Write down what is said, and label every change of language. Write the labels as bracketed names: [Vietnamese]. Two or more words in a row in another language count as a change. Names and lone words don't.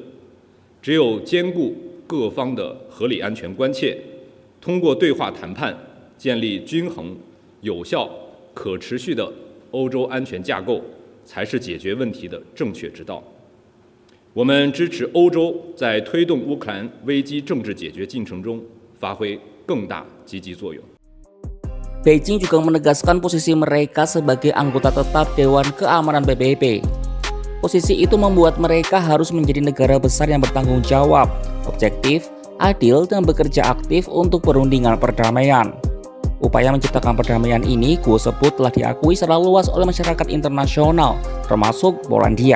[Chinese] 只有兼顾各方的合理安全关切，通过对话谈判建立均衡、有效、可持续的欧洲安全架构，才是解决问题的正确之道。我们支持欧洲在推动乌克兰危机政治解决进程中发挥更大积极作用。 [Indonesian] Beijing juga menegaskan posisi mereka sebagai anggota tetap Dewan Keamanan PBB. Posisi itu membuat mereka harus menjadi negara besar yang bertanggung jawab, objektif, adil, dan bekerja aktif untuk perundingan perdamaian. Upaya menciptakan perdamaian ini Guo sebut telah diakui secara luas oleh masyarakat internasional, termasuk Polandia.